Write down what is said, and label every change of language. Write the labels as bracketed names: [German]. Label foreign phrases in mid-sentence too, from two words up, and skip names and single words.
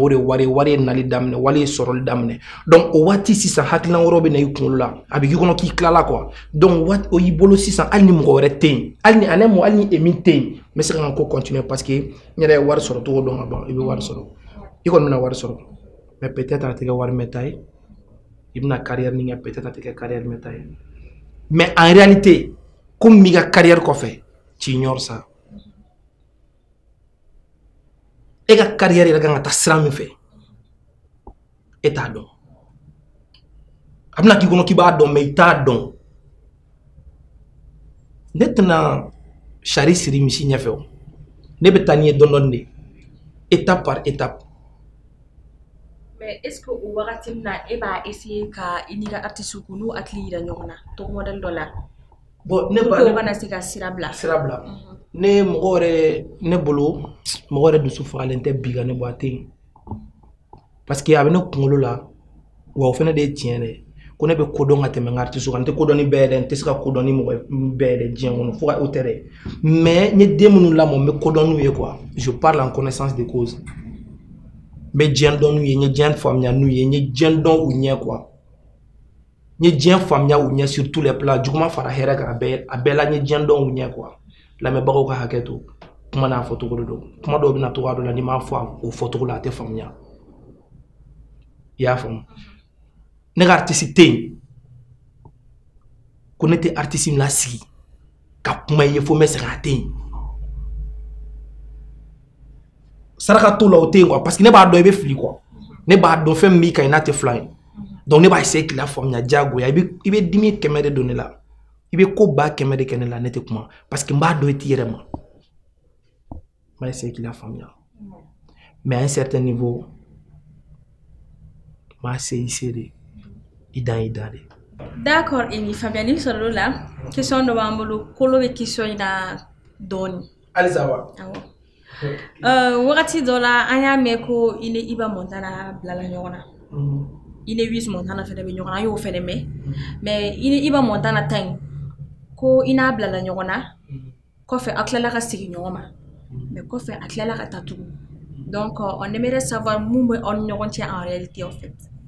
[Bambara] o de wari ye nali daminɛ wari ye sɔrɔli daminɛ donc o waati sisan hakilina wɛrɛw bɛ na i kunkolo la a bɛ k'i kɔnɔ k'i tilala quoi donc o y'i bolo sisan hali ni mɔgɔ wɛrɛ tɛ yen hali ni Emi tɛ yen n bɛ se ka n ko continuer [French] parce que [Bambara] n yɛrɛ ye wari sɔrɔ cogo dɔn ka ban i bɛ wari sɔrɔ i kɔni bɛna wari sɔrɔ [French] mais peut-être [Bambara] a tɛ kɛ wari mɛta ye i bɛna carrière min kɛ peut-être a tɛ kɛ carrière mɛta ye [French] mais en réalité comme [Bambara] i ka carrière kɔfɛ [French] tu ignores ça [Bambara] e ka carrière yɛrɛ kan ka taa sira min fɛ e t'a dɔn a bɛna k'i kɔnɔ k'i b'a dɔn mais i t'a dɔn ne tɛna sari siri misi ɲɛfɛ o ne bɛ taa n'i ye dɔɔnin dɔɔnin de [French] étape par étape. Mais est-ce que [Bambara] o wagati min na e b'a essayer ka i n'i ka artiste ko n'u hakili yira ɲɔgɔn na togo modèle dɔ la bon ne kana se ka sira bila ne mɔgɔ yɛrɛ ne bolo mɔgɔ yɛrɛ dusu fagalen tɛ bi ka ne bɔ a tɛ yen [French] parce que [Bambara] a bɛ ne kunkolo la wa o fana de ye tiɲɛ dɛ ko ne bɛ kodɔn ka tɛmɛ n ka artiste kan n tɛ kodɔn ni bɛɛ ye dɛ n tɛ se ka kodɔn ni mɔgɔ bɛɛ ye dɛ diɲɛ kɔnɔ fo ka o tɛ dɛ mais n ye den minnu lamɔ n bɛ kodɔn n'u ye [French] quoi je parle en connaissance de cause [Bambara] n bɛ diɲɛ dɔn n'u ye n ye diɲɛ faamuya n'u ye n ye diɲɛ dɔn u ɲɛ quoi n ye diɲɛ faamuya u ɲɛ [French] sur tous les plans [Bambara] juguman fara hɛrɛ kan a bɛɛ la n ye diɲɛ dɔn u ɲɛ quoi lamɛnbagaw ka hakɛ to kuma n'a fɔcogo de don kuma dɔw bɛna togoya dɔ la n'i m'a fɔ o fɔcogo la a tɛ faamuya i y'a faamu ne ka artiste tɛ yen ko ne tɛ artiste min lasigi ka kuma i ye fo n bɛ segin a tɛ yen saraka t'o la o tɛ yen quoi [French] parce que [Bambara] ne b'a dɔn i bɛ fili quoi ne b'a dɔn fɛn min b'i kan i n'a tɛ fila ye donc ne b'a essayer k'i la faamuya diyagoya i bɛ dimi kɛmɛ de don ne la i bɛ ko ba kɛmɛ de kɛ ne la ne tɛ kuma [French] parce que [Bambara] n b'a dɔn i t'i yɛrɛ ma n b'a essayer k'i la faamuya [French] mais à un certain niveau [Bambara] n b'a essayer de i dan de. D'accord Emi faamuyali sɔrɔ la question dɔ b'an bolo kolo bɛ question in na dɔɔni halisa wa wagati dɔ la an y'a mɛn ko i ni Iba Montana bilala ɲɔgɔn na i ni Wiz Montana fɛnɛ bɛ ɲɔgɔn na an y'o fɛnɛ mɛn mais i ni Iba Montana ta in ko i n'a bilala ɲɔgɔn na kɔfɛ a tilala ka segin ɲɔgɔn ma mais kɔfɛ a tilala ka taa tugun [French] donc on aimerait savoir [Bambara] mun bɛ aw ni ɲɔgɔn cɛ [French] en réalité en fait.